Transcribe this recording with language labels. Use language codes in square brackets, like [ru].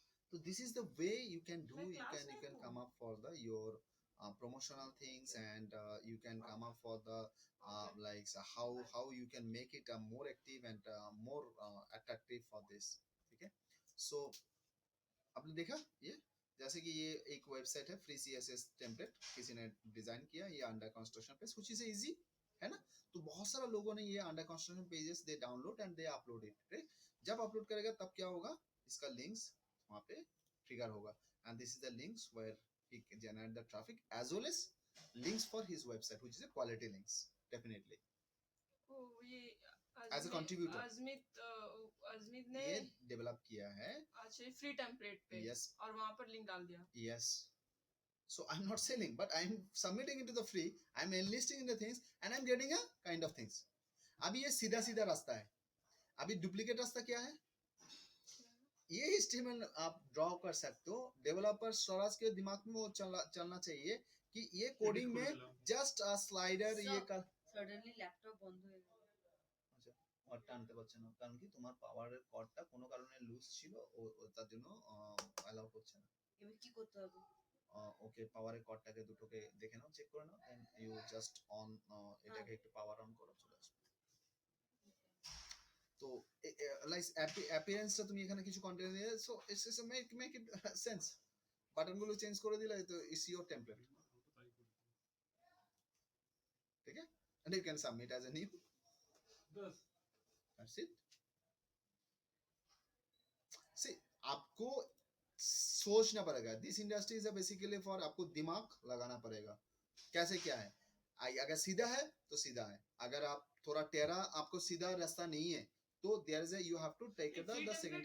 [en] So this is the way you can do. [hi] मैं [en] You class can [hi] में [en] come [hi] हूँ। [en] up for the your promotional things, and you can come up for the like so how you can make it more active and more attractive for this. [hi] ठीक है? So आपने देखा ये, जैसे कि ये एक वेबसाइट है फ्री CSS टेम्पलेट, किसी ने डिजाइन किया, ये अंडर कंस्ट्रक्शन पेज, कुछ इज इजी है ना? तो बहुत सारा लोगों ने ये under construction pages [en] they download and they upload it, [hi] right? जब अपलोड करेगा तब क्या होगा, इसका लिंक्स वहाँ पे ट्रिगर होगा, [en] and this is the links where he can generate the traffic as well as links for his website which is a quality links definitely [hi] ओ ये as a contributor अजमित ने ये डेवलप किया है। अच्छा फ्री टेम्पलेट पे, [en] Yes. [hi] और वहाँ पर लिंक डाल दिया। [en] Yes. So I'm not selling, but I'm submitting into the free. I'm enlisting in the things, and I'm getting a kind of things. [hi] अभी ये सीधा सीधा रास्ता है। अभी डुप्लीकेट रास्ता क्या है? ये HTML आप ड्रॉ कर सकते हो। डेवलपर स्वराज के दिमाग में वो चलना चाहिए कि ये कोडिंग में जस्ट अ स्लाइडर ये कर। [bn] সডেনলি ল্যাপটপ বন্ধ হয়ে গেল। আচ্ছা, আর টানতে পারছে না, কারণ কি তোমার পাওয়ারের কর্ডটা কোনো কারণে লুজ ছিল, তার জন্য অ্যালাউ করছে না। এবার কি করতে হবে? ওকে, পাওয়ারের কর্ডটাকে দুটোকে দেখে নাও, চেক করে নাও, [en] then you just on, [bn] এটাকে একটু পাওয়ার অন করো, চলে আসবে। তো লাইক অ্যাপিয়ারেন্সটা তুমি এখানে কিছু কন্টেন্ট দিয়ে, [en] So it's make it sense. [bn] বাটনগুলো change করে দিলে তো [en] it's your template, [bn] ঠিক আছে? [en] And you can submit as a new, that's it. [hi] सी आपको सोचना पड़ेगा, [en] this industry is basically for, [hi] आपको दिमाग लगाना पड़ेगा कैसे क्या है। अगर सीधा है तो सीधा है, अगर आप थोड़ा टेढ़ा, आपको सीधा रास्ता नहीं है तो [en] there is you have to take the second